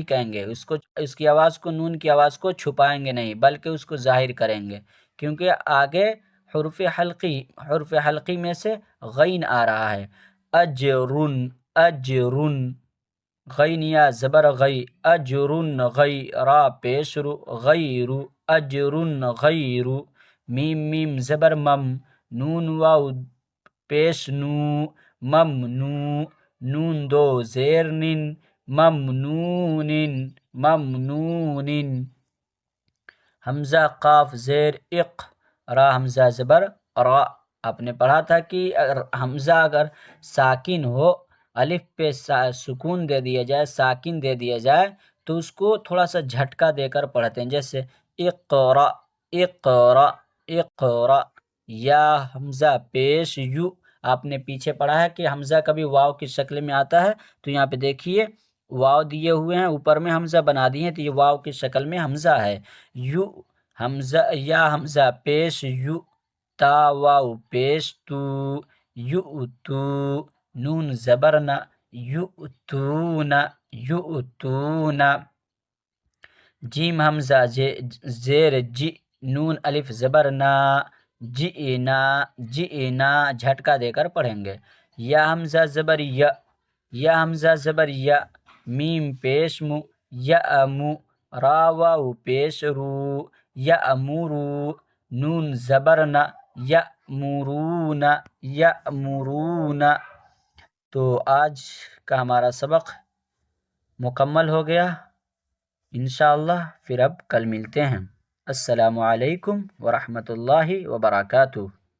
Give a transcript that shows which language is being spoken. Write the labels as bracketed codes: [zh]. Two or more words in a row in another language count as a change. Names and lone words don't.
[ur] کہیں گے، اس کی آواز کو، نون کی آواز کو چھپائیں گے نہیں، بلکہ اس کو ظاہر کریں گے، کیونکہ آگے حرف حلقی میں سے غین آ رہا ہے، اجرن اجرن، غین یا زبر غی، اجرن غی، را پیش رو، غیر، اجرن غیر، میم میم زبر مم، نون واو پیش نو، ممنو، نون دو زیر نن، ممنون ممنون، حمزہ قاف زیر اق، را حمزہ زبر را، آپ نے پڑھا تھا کہ اگر حمزہ اگر ساکن ہو، الف پہ سکون دے دیا جائے، ساکن دے دیا جائے، تو اس کو تھوڑا سا جھٹکا دے کر پڑھتے ہیں، جیسے اقرا اقرا اقرا، یا حمزہ پیش یو، آپ نے پیچھے پڑھا ہے کہ حمزہ کبھی واو کی شکل میں آتا ہے، تو یہاں پہ دیکھیے واو دیے ہوئے ہیں، اوپر میں حمزہ بنا دیے ہیں، تو یہ واو کی شکل میں حمزہ ہے، یو حمزہ، یا حمزہ پیش یو، تا واو پیش تو، یؤتو، نون زبرنا، یؤتون یؤتون، جیم حمزہ زیر جی، نون الف زبر نا، جئنا جئنا، جھٹکا دے کر پڑھیں گے، یا حمزہ زبر یا، یا حمزہ زبر یا، میم پیش مو، یأمو، را واو پیش رو، یأمرو، نون زبر نا، یأمرون یأمرون، تو آج کا ہمارا سبق مکمل ہو گیا، انشاءاللہ پھر اب کل ملتے ہیں۔ [ar] السلام علیکم ورحمۃ اللہ وبرکاتہ۔